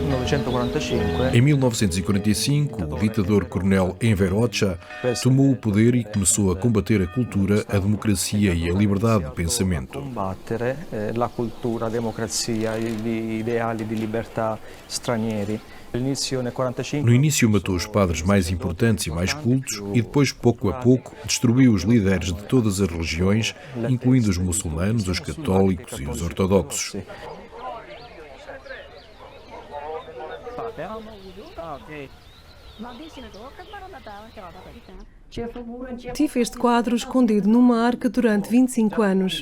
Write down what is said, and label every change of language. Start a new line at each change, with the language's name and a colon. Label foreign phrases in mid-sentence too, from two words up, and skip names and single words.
Portuguese: Em 1945, o ditador coronel Enver Hoxha tomou o poder e começou a combater a cultura, a democracia e a liberdade de pensamento.
Italian: Combattere la cultura, a democrazia e gli ideali di libertà stranieri.
Portuguese: No início matou os padres mais importantes e mais cultos e depois, pouco a pouco, destruiu os líderes de todas as religiões, incluindo os muçulmanos, os católicos e os ortodoxos. Tive este quadro escondido numa arca durante 25 anos.